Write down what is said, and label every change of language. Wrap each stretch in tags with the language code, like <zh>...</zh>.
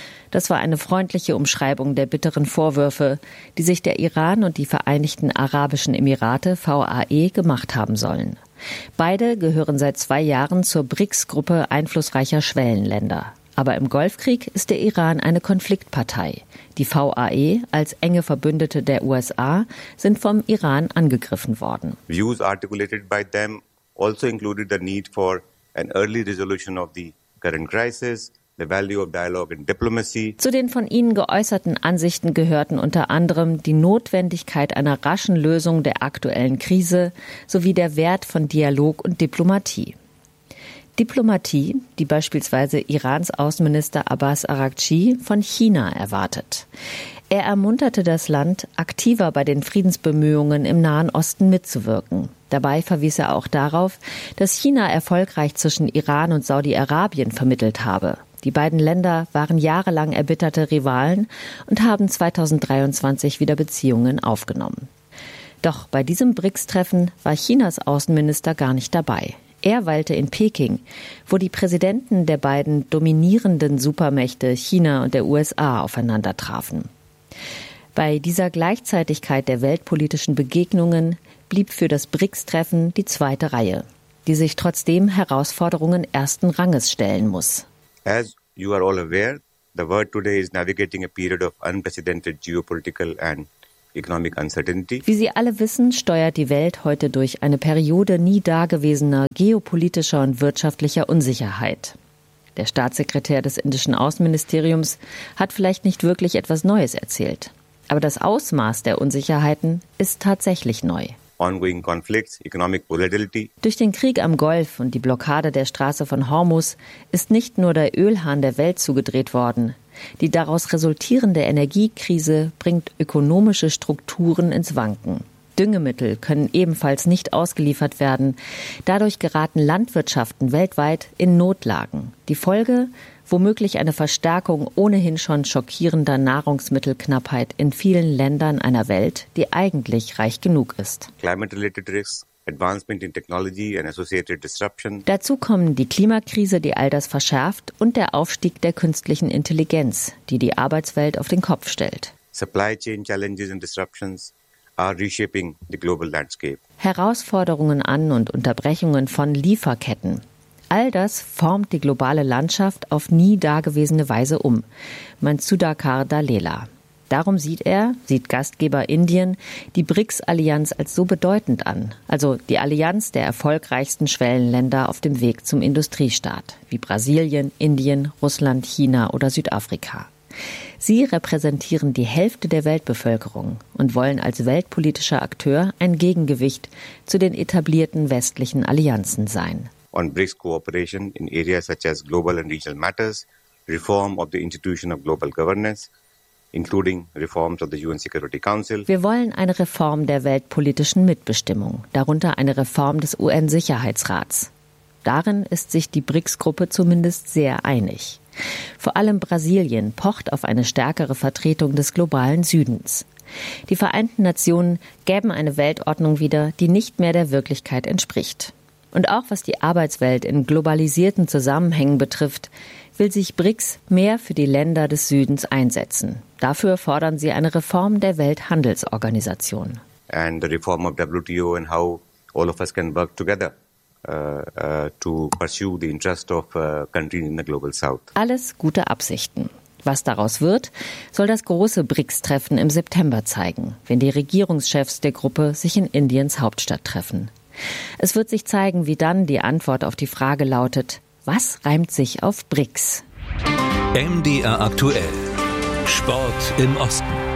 <de>Das war eine freundliche Umschreibung der bitteren Vorwürfe, die sich der Iran und die Vereinigten Arabischen Emirate, VAE, gemacht haben sollen. Beide gehören seit 2 Jahren zur BRICS-Gruppe einflussreicher Schwellenländer. Aber im Golfkrieg ist der Iran eine Konfliktpartei. Die VAE als enge Verbündete der USA sind vom Iran angegriffen worden.</de> <en>Views articulated by them also included the need for an early resolution of the current crisis. the value of dialogue and diplomacy.</en> <de>Zu den von Ihnen geäußerten Ansichten gehörten unter anderem die Notwendigkeit einer raschen Lösung der aktuellen Krise sowie der Wert von Dialog und Diplomatie. Diplomatie, die beispielsweise Irans Außenminister Abbas Araghchi von China erwartet. Er ermunterte das Land, aktiver bei den Friedensbemühungen im Nahen Osten mitzuwirken. Dabei verwies er auch darauf, dass China erfolgreich zwischen Iran und Saudi-Arabien vermittelt habe. Die beiden Länder waren jahrelang erbitterte Rivalen und haben 2023 wieder Beziehungen aufgenommen. Doch bei diesem BRICS-Treffen war Chinas Außenminister gar nicht dabei. Er weilte in Peking, wo die Präsidenten der beiden dominierenden Supermächte China und der USA aufeinander trafen. Bei dieser Gleichzeitigkeit der weltpolitischen Begegnungen blieb für das BRICS-Treffen die zweite Reihe, die sich trotzdem Herausforderungen ersten Ranges stellen muss.</de> <en>As you are all aware, the world today is navigating a period of unprecedented geopolitical and economic uncertainty.</en> <de>Wie Sie alle wissen, steuert die Welt heute durch eine Periode nie dagewesener geopolitischer und wirtschaftlicher Unsicherheit. Der Staatssekretär des indischen Außenministeriums hat vielleicht nicht wirklich etwas Neues erzählt. Aber das Ausmaß der Unsicherheiten ist tatsächlich neu.</de> <en>Ongoing conflicts, economic volatility.</en> <de>Durch den Krieg am Golf und die Blockade der Straße von Hormuz ist nicht nur der Ölhahn der Welt zugedreht worden. Die daraus resultierende Energiekrise bringt ökonomische Strukturen ins Wanken. Düngemittel können ebenfalls nicht ausgeliefert werden. Dadurch geraten Landwirtschaften weltweit in Notlagen. Die Folge? Womöglich eine Verstärkung ohnehin schon schockierender Nahrungsmittelknappheit in vielen Ländern einer Welt, die eigentlich reich genug ist.</de> <en>Climate-related risks, advancement in technology and associated disruption.</en> <de>Dazu kommen die Klimakrise, die all das verschärft, und der Aufstieg der künstlichen Intelligenz, die die Arbeitswelt auf den Kopf stellt.</de> <en>Supply chain challenges and disruptions are reshaping the global landscape.</en> <de>Herausforderungen an und Unterbrechungen von Lieferketten. All das formt die globale Landschaft auf nie dagewesene Weise um, meint Sudhakar Dalela. Darum sieht Gastgeber Indien, die BRICS-Allianz als so bedeutend an, also die Allianz der erfolgreichsten Schwellenländer auf dem Weg zum Industriestaat, wie Brasilien, Indien, Russland, China oder Südafrika. Sie repräsentieren die Hälfte der Weltbevölkerung und wollen als weltpolitischer Akteur ein Gegengewicht zu den etablierten westlichen Allianzen sein.</de> <en>On BRICS cooperation in areas such as global and regional matters, reform of the institution of global governance, including reforms of the UN Security Council.</en> <de>Wir wollen eine Reform der weltpolitischen Mitbestimmung, darunter eine Reform des UN-Sicherheitsrats. Darin ist sich die BRICS-Gruppe zumindest sehr einig. Vor allem Brasilien pocht auf eine stärkere Vertretung des globalen Südens. Die Vereinten Nationen gäben eine Weltordnung wieder, die nicht mehr der Wirklichkeit entspricht. Und auch was die Arbeitswelt in globalisierten Zusammenhängen betrifft, will sich BRICS mehr für die Länder des Südens einsetzen. Dafür fordern sie eine Reform der Welthandelsorganisation.</de> <en>And the reform of WTO and how all of us can work together to pursue the interest of countries in the global south.</en> <de>Alles gute Absichten. Was daraus wird, soll das große BRICS-Treffen im September zeigen, wenn die Regierungschefs der Gruppe sich in Indiens Hauptstadt treffen. Es wird sich zeigen, wie dann die Antwort auf die Frage lautet: Was reimt sich auf BRICS? MDR aktuell. Sport im Osten.</de>